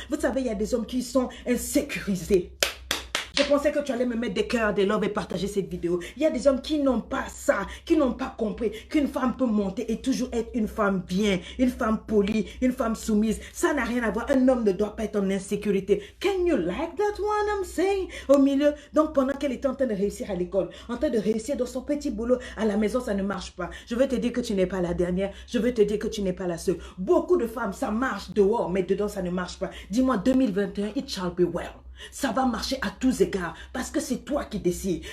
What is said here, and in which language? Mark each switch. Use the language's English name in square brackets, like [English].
[French] Vous savez, il y a des hommes qui sont insécurisés. Je pensais que tu allais me mettre des cœurs, des loves et partager cette vidéo. Il y a des hommes qui n'ont pas ça, qui n'ont pas compris qu'une femme peut monter et toujours être une femme bien, une femme polie, une femme soumise. Ça n'a rien à voir. Un homme ne doit pas être en insécurité. [English] Can you like that one I'm saying? [French] Au milieu, donc pendant qu'elle était en train de réussir à l'école, en train de réussir dans son petit boulot, à la maison, ça ne marche pas. Je veux te dire que tu n'es pas la dernière. Je veux te dire que tu n'es pas la seule. Beaucoup de femmes, ça marche dehors, mais dedans, ça ne marche pas. Dis-moi, 2021, [English] it shall be well. [French] Ça va marcher à tous égards parce que c'est toi qui décides.